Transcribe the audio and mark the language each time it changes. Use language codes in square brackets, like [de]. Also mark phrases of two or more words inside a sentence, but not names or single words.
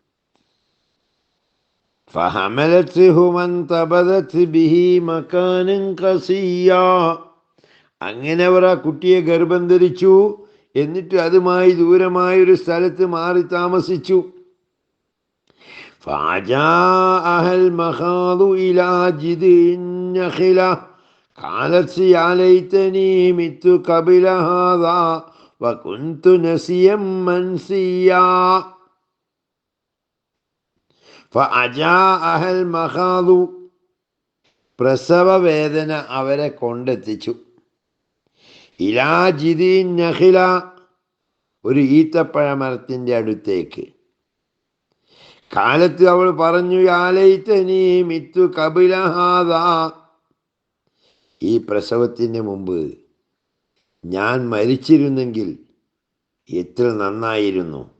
[ar] فحملته فانتبذت به مكانا قصيا, [ml] അങ്ങനെ അവർ ആ കുട്ടിയെ ഗർഭം ധരിച്ചു. എന്നിട്ട് അതുമായി ദൂരമായൊരു സ്ഥലത്ത് മാറി താമസിച്ചു. [ar] فأجاءها المخاض إلى جذع النخلة قالت يا ليتني مت قبل هذا وكنت نسيا منسيا. فأجاءها المخاض, [ml] പ്രസവ വേദന അവരെ കൊണ്ടെത്തിച്ചു. [ar] إلى جذع النخلة, [ml] ഒരു ഈത്തപ്പഴമരത്തിൻ്റെ അടുത്തേക്ക്. കാലത്ത് അവൾ പറഞ്ഞു, [ar] يا ليتني مت قبل هذا, [ml] ഈ പ്രസവത്തിന് മുമ്പ് ഞാൻ മരിച്ചിരുന്നെങ്കിൽ എത്ര നന്നായിരുന്നു.